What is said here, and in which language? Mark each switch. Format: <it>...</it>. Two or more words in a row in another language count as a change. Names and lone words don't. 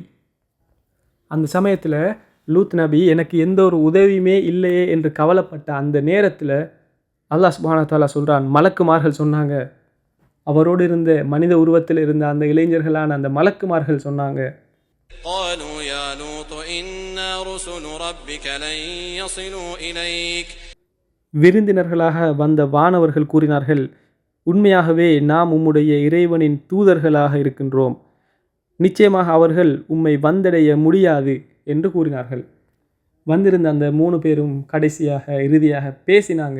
<ta>அந்த சமயத்தில் லூத் நபி எனக்கு எந்த ஒரு உதவியுமே இல்லையே என்று கவலைப்பட்ட அந்த நேரத்தில்</ta> <ar>الله سبحانه وتعالى</ar> <ta>சொல்கிறான், மலக்குமார்கள் சொன்னாங்க, அவரோடு இருந்த மனித உருவத்தில் இருந்த அந்த இளைஞர்களான அந்த மலக்குமார்கள் சொன்னாங்க,</ta> <ar>قالوا يا لوط إنا رسل ربك لن يصلوا إليك.</ar> <ta>விருந்தினர்களாக வந்த வானவர்கள் கூறினார்கள், உண்மையாகவே நாம் உம்முடைய இறைவனின் தூதர்களாக இருக்கின்றோம். நிச்சயமாக அவர்கள் உம்மை வந்தடைய முடியாது என்று கூறினார்கள். வந்திருந்த அந்த 3 பேரும் கடைசியாக இறுதியாக பேசினாங்க.</ta>